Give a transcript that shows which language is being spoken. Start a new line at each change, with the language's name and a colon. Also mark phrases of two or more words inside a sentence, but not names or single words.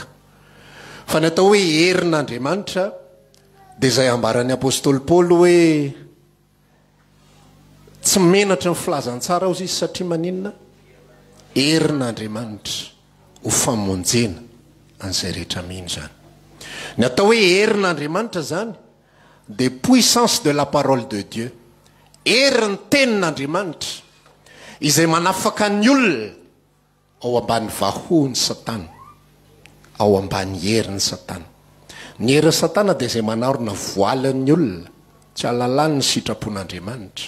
Malagasy: Fa ny atao hoe herin'Andriamanitra dia izay ambaran'ny apôstôly Paoly hoe tsy menatra ny filazantsara ozy izy satria maninona? Herin'Andriamanitra ho famonjena an'izay rehetra mino zany. Ny atao hoe herin'Andriamanitra zany dia
French: puissance de la parole de Dieu,
Malagasy: herin'ny tenin'Andriamanitra izay manafaka ny olona ao ambany vahoan'ny Satana, ao ambany herin'ny Satana. Ny herin'ny Satana dia izay manarona voalan'ny olona tsy alalany ny sitrapon'Andriamanitra.